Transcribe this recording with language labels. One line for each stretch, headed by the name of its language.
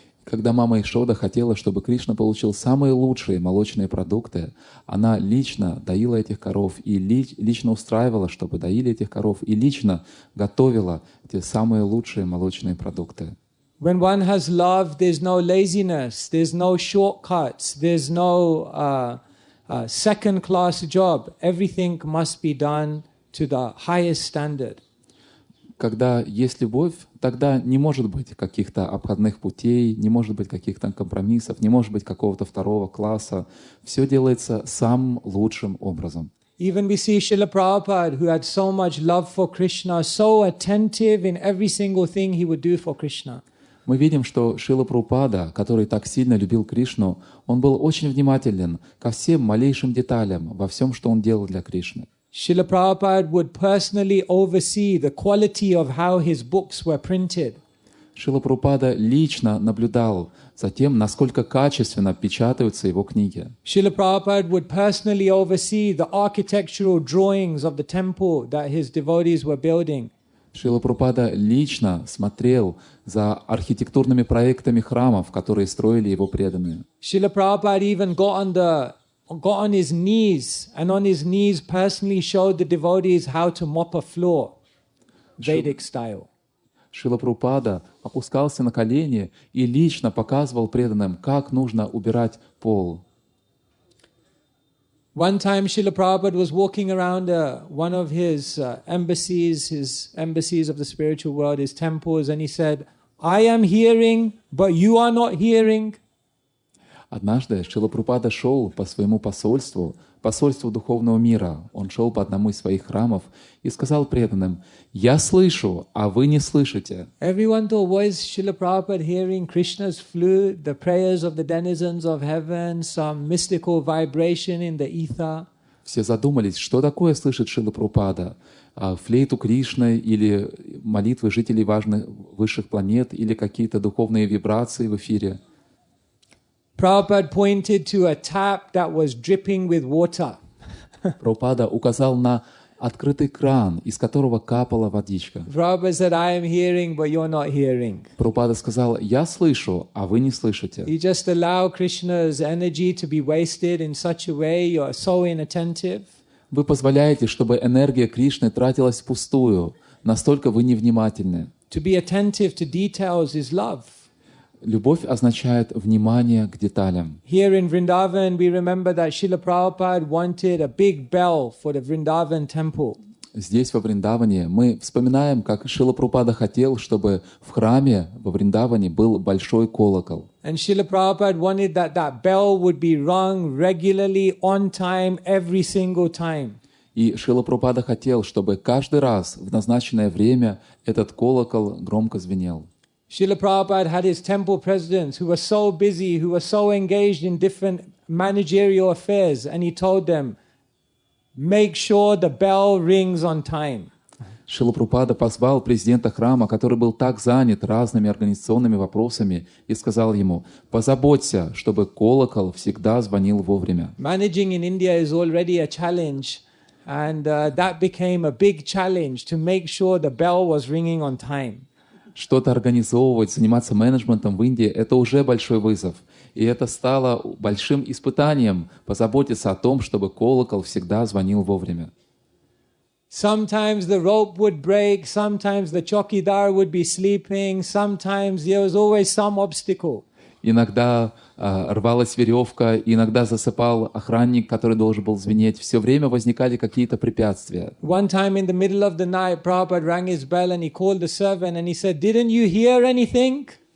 Russian: Когда мама Ишода хотела, чтобы Кришна получил самые лучшие молочные продукты, она лично доила этих коров и лично устраивала, чтобы доили этих коров, и лично готовила те самые лучшие молочные продукты.
English: When one has love, there's no laziness, there's no shortcuts, there's no second-class job. Everything must be done to the highest standard.
Russian: Когда есть любовь, тогда не может быть каких-то обходных путей, не может быть каких-то компромиссов, не может быть какого-то второго класса. Все делается самым лучшим образом.
English: Even we see Srila Prabhupada, who had so much love for Krishna, so attentive in every single thing he would do for Krishna.
Russian: Мы видим, что Шрила Прабхупада, который так сильно любил Кришну, он был очень внимателен ко всем малейшим деталям во всем, что он делал для Кришны.
English: Srila Prabhupada would personally oversee the quality of how his books were printed.
Russian: Шрила Прабхупада лично наблюдал за тем, насколько качественно печатаются его книги.
English: Srila Prabhupada would personally oversee the architectural drawings of the temple that his devotees were building.
Russian: Шрила Прабхупада лично смотрел за архитектурными проектами храмов, которые строили его преданные.
English: Srila Prabhupada even got on his knees and on his knees personally showed the devotees how to mop a floor, Vedic style.
Russian: Шрила Прабхупада опускался на колени и лично показывал преданным, как нужно убирать пол.
English: One time, Srila Prabhupada was walking around one of his embassies of the spiritual world, his temples, and he said, I am hearing, but you are not hearing.
Russian: Однажды Шрила Прабхупада шел по своему посольству духовного мира. Он шел по одному из своих храмов и сказал преданным: «Я слышу, а вы не слышите».
English: Everyone thought, was Srila Prabhupada hearing Krishna's flute, the prayers of the denizens of heaven, some mystical vibration in the ether?
Russian: Все задумались, что такое слышит Шрила Прабхупада? Флейту Кришны или молитвы жителей важных высших планет или какие-то духовные вибрации в эфире?
English: Prabhupada pointed to a tap that was dripping with water.
Russian: Прабхупада указал на открытый кран, из которого капала водичка.
English: Prabhupada said, I am hearing, but you're not hearing.
Russian: Прабхупада сказал: «Я слышу, а вы не слышите».
English: You just allow Krishna's energy to be wasted in such a way, you're so inattentive.
Russian: Вы позволяете, чтобы энергия Кришны тратилась впустую, настолько вы невнимательны.
English: To be attentive to details is love.
Russian: Любовь означает внимание к деталям.
English: Here in Vrindavan, we remember that Srila Prabhupada wanted a big bell for the Vrindavan temple.
Russian: Здесь, во Вриндаване, мы вспоминаем, как Шрила Прабхупада хотел, чтобы в храме во Вриндаване был большой колокол.
English: And Srila Prabhupada wanted that bell would be rung regularly, on time, every single time.
Russian: И Шрила Прабхупада хотел, чтобы каждый раз в назначенное время этот колокол громко звенел.
English: Srila Prabhupada had his temple presidents who were so busy, who were so engaged in different managerial affairs, and he told them, make sure the bell rings on time.
Russian: Шрила Прабхупада позвал президента храма, который был так занят разными организационными вопросами, и сказал ему: позаботься, чтобы колокол всегда звонил вовремя.
English: Managing in India is already a challenge, and that became a big challenge to make sure the bell was ringing on time.
Russian: Что-то организовывать, заниматься менеджментом в Индии — это уже большой вызов. И это стало большим испытанием — позаботиться о том, чтобы колокол всегда звонил вовремя.
English: Sometimes the rope would break, sometimes the chokidar would be sleeping, sometimes there was always some obstacle.
Russian: Иногда рвалась веревка, иногда засыпал охранник, который должен был звенеть. Все время возникали какие-то препятствия.
English: One time in the middle of the night, Prabhupada rang his bell and he called the servant and he said, "Didn't you hear anything?"